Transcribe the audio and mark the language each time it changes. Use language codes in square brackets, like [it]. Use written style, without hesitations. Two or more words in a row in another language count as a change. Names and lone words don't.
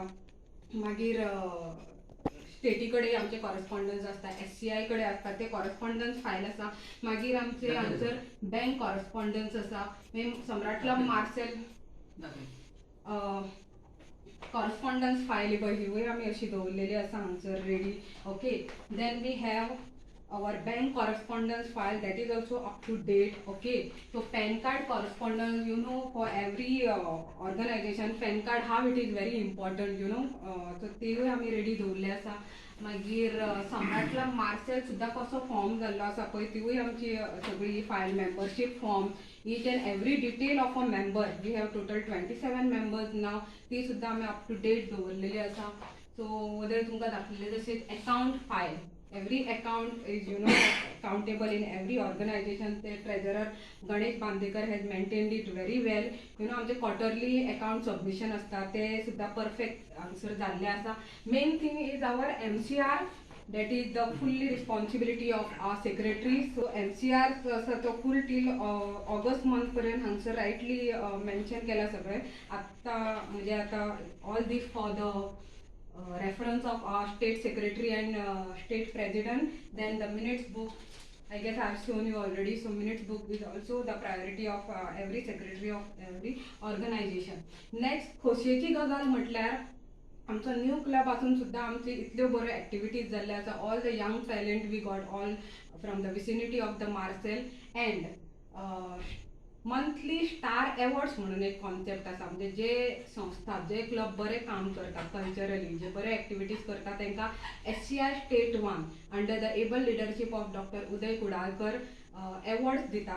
[kok] मागीर स्टेटी कडेन आमचे कॉरस्पॉन्डन्स आसता, SCI कडेन आसता ते कॉरस्पॉन्डन्स फायल आसा. मागीर आमचे हांगसर बँक कॉरस्पॉन्डन्स आसा. सम्राट क्लब मार्सेल कॉरस्पॉन्डन्स फायल पळय हिवूय आमी अशी दवरलेली आसा हांगसर रेडी. [en] Okay, then we have our bank correspondence file that is also up to date. Okay, so PAN card correspondence, you know, for every organization PAN card how it is very important, you know, so [kok] तेवूय आमी रेडी दवरले आसा. मागीर सम्राट क्लब मार्सेल सुद्दां कसो फॉर्म जाल्लो आसा पळय तिवूय आमची सगळी फायल, [en] membership form, each and every detail of a member, we have total 27 members now, [kok] ती सुद्दां आमी [en] up to date [kok] दवरलेली आसा. सो वदर तुमकां दाखयलें तशेंच अकाउंट फायल, [en] every account is, you know, accountable in every organization. The treasurer Ganesh Bandekar has maintained it very well. You know, [kok] आमचे [en] quarterly account submission [kok] असता ते सुद्धा [en] perfect answer [kok] जाल्ले आसा. [en] Main thing is our MCR, that is the fully responsibility of our secretary. [kok] So MCR आसा तो [en] full till August month [kok] पर्यंत हांगसर rightly mention केला सगळे. आता म्हणजे आता [en] all this for the reference of our state secretary and state president. Then the minutes book, I guess I have shown you already. So minutes book is also the priority of every secretary of every organization. [kok] Next खोशयेची गजाल म्हटल्यार आमचो [en] new club [kok] आसून सुद्दां आमची इतल्यो बऱ्यो एक्टिविटीज जाल्ले आसा. [en] All the young talent we got all from the vicinity of the Marcel. [kok] एंड मंथली स्टार अवॉर्ड्स म्हणून एक कॉन्सेप्ट आसा. म्हणजे जे संस्था, जे क्लब बरे काम करतात कल्चरली, जे बरे एक्टिविटीज करतात तांकां SCI स्टेट 1 [en] under the able leadership of Doctor Uday Kudalkar [kok] अवॉर्ड्स दिता.